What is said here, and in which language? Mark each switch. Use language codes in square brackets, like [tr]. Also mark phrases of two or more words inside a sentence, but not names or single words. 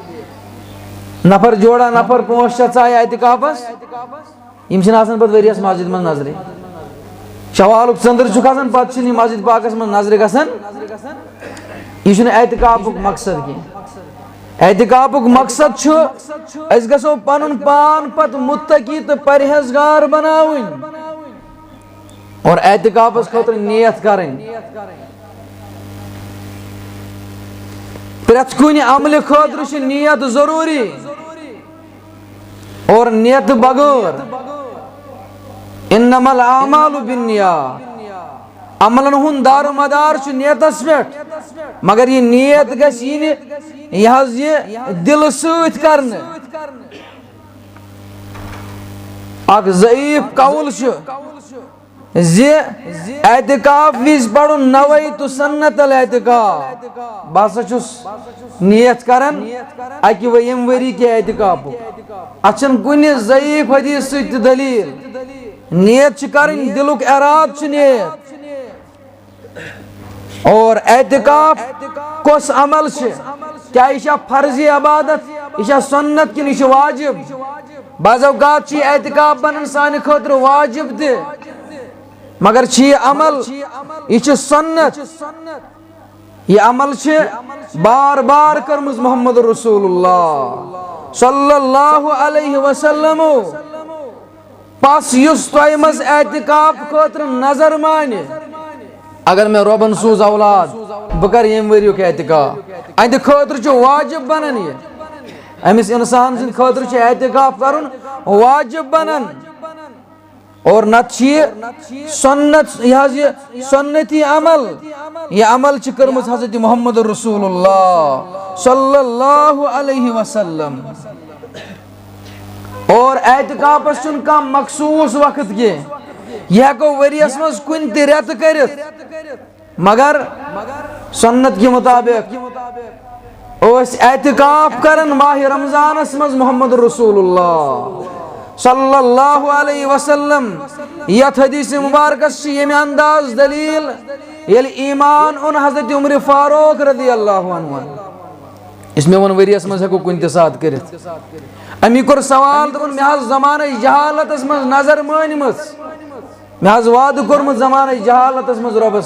[ks] نفر جوڑا نفر 5-6 ژایہِ اعتکافس یِم چھِنہٕ آسان پتہٕ ؤریس مسجد منٛز نظرِ شوالُک ژٔنٛدٕر چھُکھ آسان پتہٕ چھِنہٕ یہِ مسجد پاکس منٛز نظرِ گژھان یہِ چھُنہٕ اعتکافُک مقصد کینٛہہ اعتکافُک مقصد چھُ أسۍ گژھو پنُن پان پتہٕ متقی تہٕ پرہیزگار بناوٕنۍ اور اعتکافس خٲطرٕ نیت کرٕنۍ پرٛٮ۪تھ کُنہِ عملہِ خٲطرٕ چھِ نیت ضروٗری اور نیتہٕ بغٲر [ar] انما الاعمال بالنیات [ks] عملن ہُنٛد دارٕ مدار چھُ نیتس پٮ۪ٹھ مگر یہ نیت گژھِ یِنہِ یہِ حظ یہِ دِلہٕ سۭتۍ کرنہٕ اکھ ضعیف قول چھُ زِ اعتکاف وِزِ پرُن [ar] نویتُ سنت الاعتکاف [ks] بہٕ ہسا چھُس نیت کران اکہِ ییٚمہِ ؤری کہِ اعتکافُک اتھ چھنہٕ کُنہِ ضعیف حدیث سۭتۍ تہِ دلیٖل نیت چھِ کرٕنۍ دلُک ارادٕ چھُ نیت اور اعتکاف کُس عمل چھُ کیٛاہ یہِ چھا فرضی عبادت یہِ چھا سنت کِنہٕ یہِ چھُ واجب بعض اوقات چھُ یہِ اعتکاف بنان سانہِ خٲطرٕ واجب تہِ مگر چھُ یہِ عمل یہِ چھُ سنت یہ عمل چھِ بار بار کٔرمٕژ محمد رسول اللہ [ar] صلی اللہ علیہ وسلم [ks] پس یُس تۄہہِ منٛز اعتکاف خٲطرٕ نظر مانہِ اگر مےٚ رۄبن سوٗز اولاد بہٕ کرٕ ییٚمہِ ؤریُک اعتکاف اہنٛدِ خٲطرٕ چھُ واجب بنان یہِ أمِس اِنسان سٕنٛدِ خٲطرٕ چھُ اعتکاف کرُن واجب بنان اور نتہٕ چھِ یہِ سنت یہِ حظ یہِ سنتی عمل یہ عمل چھِ کٔرمٕژ حضرت محمد رسول اللہ [ar] صلی اللہ علیہ وسلم [ks] اور اعتکافس چھُنہٕ کانٛہہ مخصوٗص وقت کینٛہہ یہِ ہٮ۪کو ؤریس منٛز کُنہِ تہِ رٮ۪تہٕ کٔرِتھ مگر سنت کہِ مُطابق ٲسۍ اعتکاف کران ماہِ رمضانس منٛز محمد رسول اللہ [ar] صلی اللہ علیہ وسلم [ks] یتھ حدیث مبارکس چھِ ییٚمہِ انداز دلیٖل ییٚلہِ ایمان اوٚن حضرت عمر فاروق [ar] رضی اللہ عنہ [ks] یُس مےٚ ووٚن ؤریس منٛز ہٮ۪کو کُنہِ تہِ ساتہٕ کٔرِتھ أمی کوٚر سوال دوٚپُن مےٚ حظ زمانٕچ جہالتس منٛز نظر مٲنمٕژ مےٚ حظ وعدٕ کوٚرمُت زمانٕچ جہالتس منٛز رۄبس